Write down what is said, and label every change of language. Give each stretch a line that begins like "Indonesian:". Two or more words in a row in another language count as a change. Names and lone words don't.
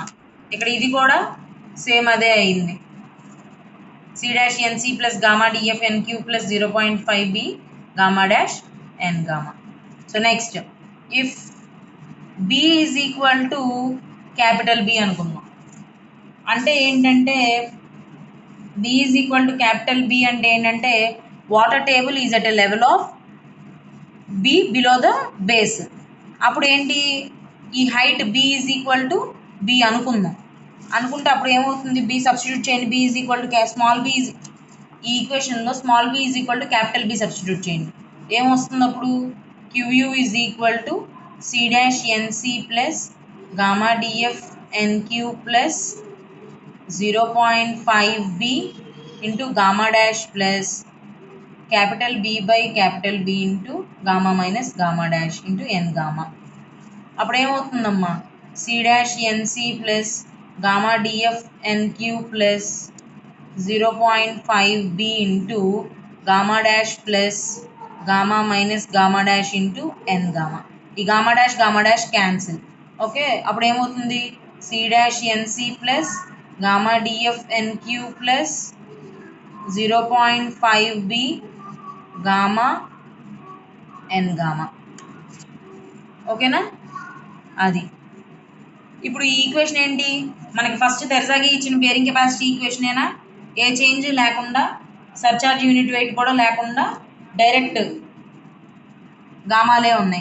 Telugu: ఇక్కడ ఇది కూడా సేమ్ అదే అయింది.
English: C-NC plus gamma DF NQ plus 0.5B gamma dash N gamma. so next if B is equal to capital B అనుకుందాం.
Telugu: అంటే ఏంటంటే
English: B is equal to capital B
Telugu: అంటే ఏంటంటే
English: water table is at a level of B below the base.
Telugu: అప్పుడు ఏంటి? ఈ
English: height B is equal to B అనుకుందాం.
Telugu: అనుకుంటే అప్పుడు ఏమవుతుంది? B సబ్స్టిట్యూట్ చేయండి.
English: B is equal to small b ఈ ఈక్వేషన్లో small b is equal to capital B substitute చేయండి.
Telugu: ఏమొస్తుంది అప్పుడు?
English: QU is equal to C dash NC plus gamma DF NQ plus 0.5b into gamma dash plus capital B by capital B into gamma minus gamma dash into n gamma.
Telugu: అప్పుడు ఏమవుతుందమ్మా?
English: C dash NC plus gamma DF NQ plus 0.5B into gamma dash plus gamma minus gamma dash into n gamma. ఈ gamma dash cancel.
Telugu: ఓకే, అప్పుడు ఏమవుతుంది?
English: C dash NC plus gamma DF NQ plus 0.5B gamma N gamma.
Telugu: ఓకేనా? అది ఇప్పుడు ఈ ఈక్వేషన్ ఏంటి? మనకి ఫస్ట్ తెరసాగి ఇచ్చిన
English: bearing capacity
Telugu: ఈక్వేషనేనా? ఏ చేంజ్ లేకుండా,
English: surcharge unit weight
Telugu: కూడా లేకుండా డైరెక్ట్ గామాలే ఉన్నాయి.